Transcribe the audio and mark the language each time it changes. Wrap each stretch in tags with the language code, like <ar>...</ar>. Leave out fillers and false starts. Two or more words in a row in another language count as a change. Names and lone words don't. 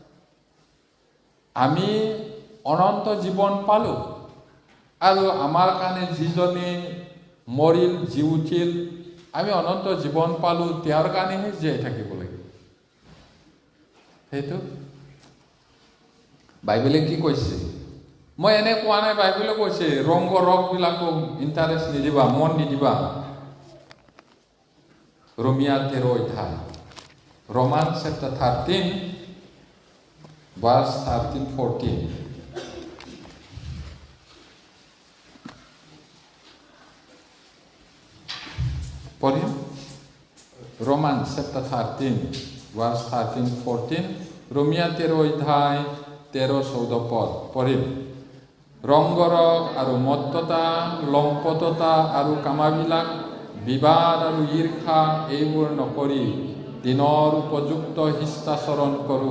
<as>আমি অনন্ত জীৱন পালোঁ, আৰু আমাৰ কাৰণে যিজনে মৰিল, জি উঠিল, আমি অনন্ত জীৱন পালোঁ, তেওঁৰ কাৰণেহে জীয়াই থাকিব লাগে। সেইটো বাইবেলে কি কৈছে? মই এনে কোৱা নাই, বাইবেলে কৈছে ৰংগ ৰসবিলাকক ইণ্টাৰেষ্ট নিদিবা, মন নিদিবা। ৰোমিয়া 13 অধ্যায়,</as> <en>Romans chapter 13 verse 13-14.</en> <as>পঢ়িম।</as> <en>Romans chapter 13 verse 13-14,</en> <as>ৰোমিয়া 13 অধ্যায় 13-14 পদ পঢ়িম। ৰংগৰস আৰু মত্ততা, লম্পটতা আৰু কামাবিলাক, বিবাদ আৰু ঈৰ্ষা এইবোৰ নকৰি দিনৰ উপযুক্ত শিষ্টাচৰণ কৰোঁ।</as>